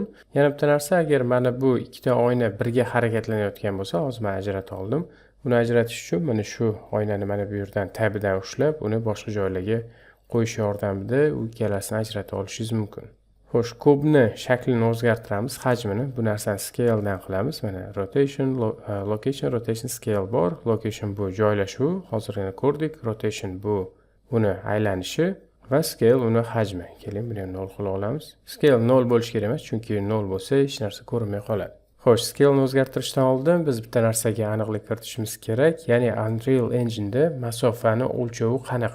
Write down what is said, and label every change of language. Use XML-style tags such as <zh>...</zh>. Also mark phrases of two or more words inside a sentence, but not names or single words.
<uz>Yana bitta narsa, agar mana bu ikkita oyna birga harakatlanayotgan bo'lsa, hozir men ajratib oldim. Buni ajratish uchun mana shu oynani mana bu yerdan tabidan ushlab, uni boshqa joylarga qo'yish yordamida u ikkalasini ajratib olishingiz mumkin. Xo'sh, kubni shaklini o'zgartiramiz, hajmini. Bu narsani scale dan qilamiz. Mana</uz> <en>rotation, location, rotation, scale</en> <uz>bor. Location bu joylashuv, hozir yana ko'rdik. Rotation bu uni aylanishi va scale uni hajmi. Keling, buni ham 0 qilib olamiz. Scale 0 bo'lish kerak emas, chunki 0 bo'lsa hech narsa ko'rinmay qoladi. Xo'sh, scale ni o'zgartirishdan oldin biz bitta narsaga aniqlik kiritishimiz kerak, ya'ni Unreal Engine da masofani o'lchovi qanaqa?</uz>